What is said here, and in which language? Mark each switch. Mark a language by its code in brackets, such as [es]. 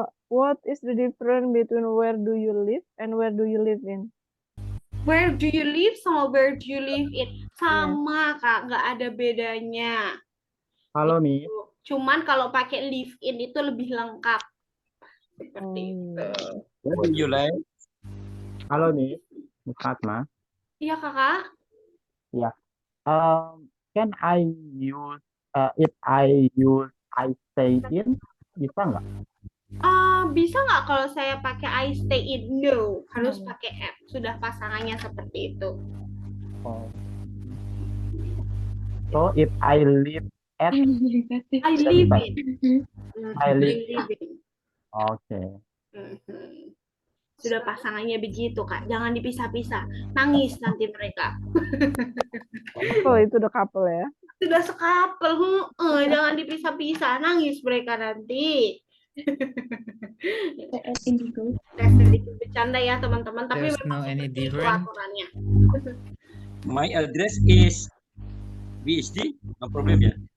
[en] What is the difference between where do you live and where do you live in? Where do you live sama where do you live in? [id] Sama, Kak, nggak ada bedanya. Halo nih. Cuman kalau pakai live in itu lebih lengkap. Seperti itu. [en] Where do you live? [id] Halo nih, Fatma. Iya, Kakak. [en] Ya. Can I use if I stay in, bisa nggak? [id] Bisa nggak kalau saya pakai I stay in? No, harus pakai at. Sudah pasangannya seperti itu. [en] So if I live at, I live in. I live in. Oke. [id] Sudah pasangannya begitu, Kak. Jangan dipisah-pisah. Nangis nanti mereka. Oh, itu udah couple ya? Sudah sekapel. Jangan dipisah-pisah. Nangis mereka nanti. Sedikit bercanda ya, teman-teman. Tapi memang seperti itu aturannya. [en] My address is BSD, no problem ya?